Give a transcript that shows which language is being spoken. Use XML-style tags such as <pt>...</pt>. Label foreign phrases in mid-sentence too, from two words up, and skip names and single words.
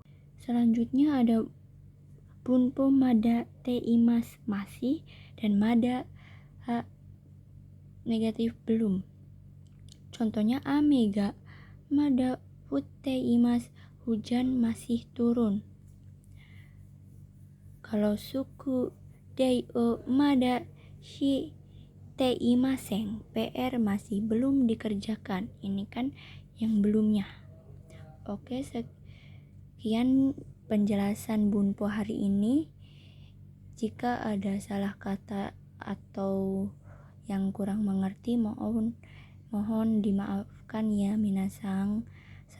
<id>Selanjutnya ada</id> <ja>文法 まだ ています,</ja> <id>masih dan mada negatif belum. Contohnya</id> <ja>雨が、まだ降っています,</ja> <id>hujan masih turun. Kalau</id> <ja>宿題をまだしていません,</ja> <id>PR masih belum dikerjakan. Ini kan yang belumnya. Oke, sekian penjelasan Bunpo hari ini. Jika ada salah kata atau yang kurang mengerti, mohon dimaafkan ya minasang.</id>